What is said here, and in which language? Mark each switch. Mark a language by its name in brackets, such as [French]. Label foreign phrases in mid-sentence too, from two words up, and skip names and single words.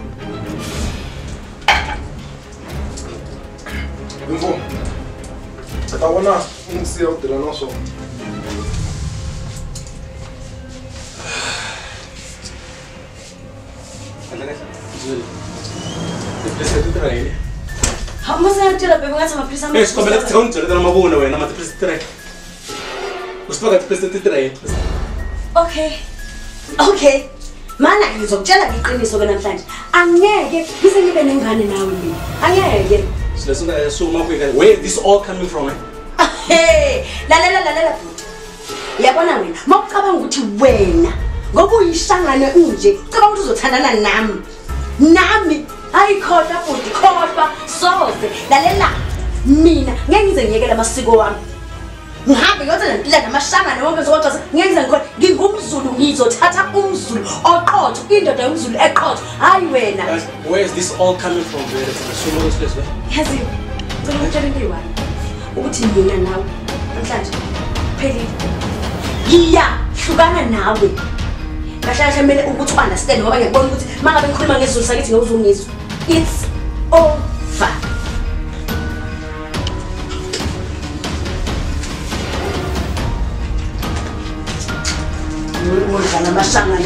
[Tsonga] emvo ta vona u n'wi siya ku tirha na swona tiphilisi leti tirha yini [Zulu] masayatela babe ngathi amaphilisi [Tsonga] xikombela ku tshika u ni byeletela mavunwa wena ma tiphilisi ti tirha yini u swi tiva ka tiphilisi leti tirha yini [Zulu] okay mana ngizokutshela iqiniso ke namhlanje angeke bise ngibe nengane nawe mina angeke [Tsonga] swilo leswi nga suma ku eka [English] where this all coming from [Zulu] hey lalela yabona wena mawucabanga ukuthi wena ngoba uyishangane unje cabanga ukuthi uzothandana nami ayikhoda futhi khoda soze lalela mina ngeke ngize ngiyekela amasiko wami ngihambe ngiyothatha impilo namashangane wonke zokodwa ngeke ngikhona ngingumZulu ngizothatha umZulu oqotho indoda yomZulu eqotho hayi wena [English] where is this all coming from [Zulu] vele suma kwesizwe yazi ngicela ukutshela into eyi-one ukuthi mina nawe namhlanje phelile ngiyahlukana nawe kahle kahle kumele ukuthi understand ngoba ngiyabona ukuthi mangabe ngikhuluma ngesiZulu sakithi ngozungizwa. [English] It's over. [Zulu] Ngidlala amashangane.